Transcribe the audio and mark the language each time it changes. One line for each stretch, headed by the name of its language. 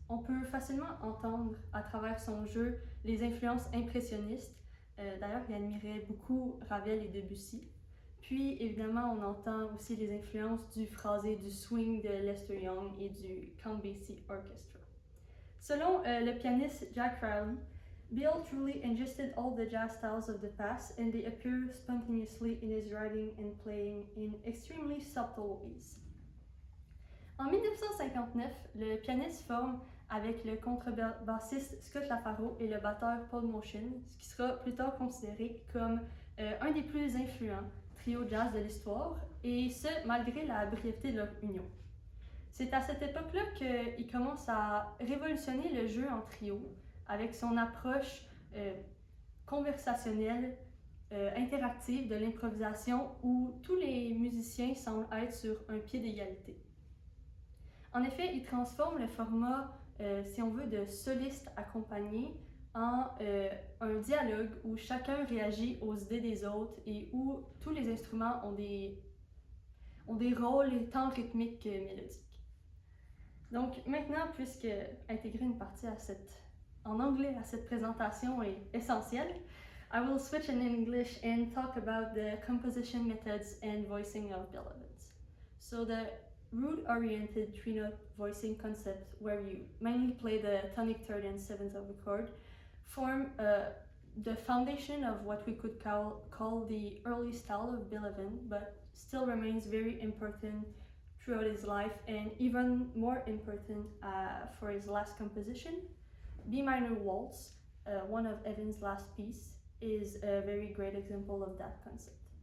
French: On peut facilement entendre à travers son jeu les influences impressionnistes. D'ailleurs, il admirait beaucoup Ravel et Debussy. Puis, évidemment, on entend aussi les influences du phrasé du swing de Lester Young et du Count Basie Orchestra. Selon le pianiste Jack Riley,
English: Bill truly ingested all the jazz styles of the past, and they appear spontaneously in his writing and playing in extremely subtle ways.
French: En 1959, le pianiste forme avec le contrebassiste Scott LaFaro et le batteur Paul Motian, ce qui sera plus tard considéré comme un des plus influents trios jazz de l'histoire, et ce, malgré la brièveté de leur union. C'est à cette époque-là qu'il commence à révolutionner le jeu en trio, avec son approche conversationnelle, interactive de l'improvisation où tous les musiciens semblent être sur un pied d'égalité. En effet, il transforme le format, si on veut, de soliste accompagné en un dialogue où chacun réagit aux idées des autres et où tous les instruments ont des rôles tant rythmiques que mélodiques. Donc maintenant, puisque intégrer une partie en anglais à cette présentation est essentiel,
English: I will switch in English and talk about the composition methods and voicing of Bill Evans. So the root-oriented three-note voicing concept, where you mainly play the tonic third and seventh of the chord, form the foundation of what we could call the early style of Bill Evans, but still remains very important throughout his life, and even more important for his last composition, B minor Waltz, one of Evans' last piece, is a very great example of that concept.